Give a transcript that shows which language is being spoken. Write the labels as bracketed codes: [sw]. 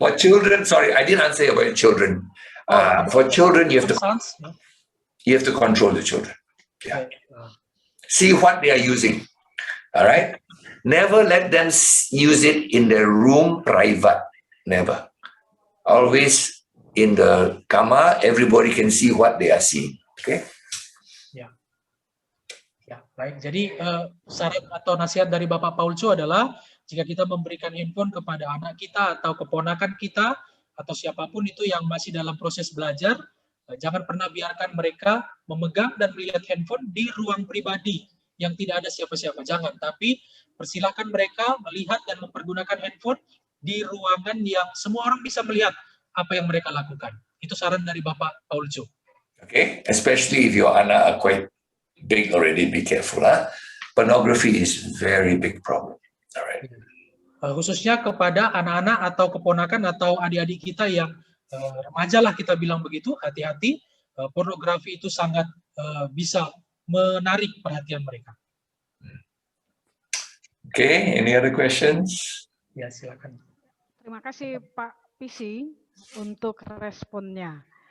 [en] For children, sorry, I didn't answer about children. For children, you have to control the children. Yeah. See what they are using. All right. Never let them use it in their room private. Never. Always in the kamar, everybody can see what they are seeing. Okay. [id] Ya, baik. Jadi saran atau nasihat dari Bapak Paulco adalah jika kita memberikan handphone kepada anak kita atau keponakan kita atau siapapun itu yang masih dalam proses belajar, jangan pernah biarkan mereka memegang dan melihat handphone di ruang pribadi yang tidak ada siapa-siapa. Jangan, tapi persilahkan mereka melihat dan mempergunakan handphone di ruangan yang semua orang bisa melihat apa yang mereka lakukan. Itu saran dari Bapak Paulco. [en] Okay, especially if your anak are quite big already, be careful. Pornography is very big problem. All right. [id] Khususnya kepada anak-anak atau keponakan atau adik-adik kita yang remaja lah kita bilang begitu, hati-hati. Pornografi itu sangat bisa menarik perhatian mereka. [en] Okay, any other questions? [id] Ya, silakan. Terima kasih Pak PC untuk responnya.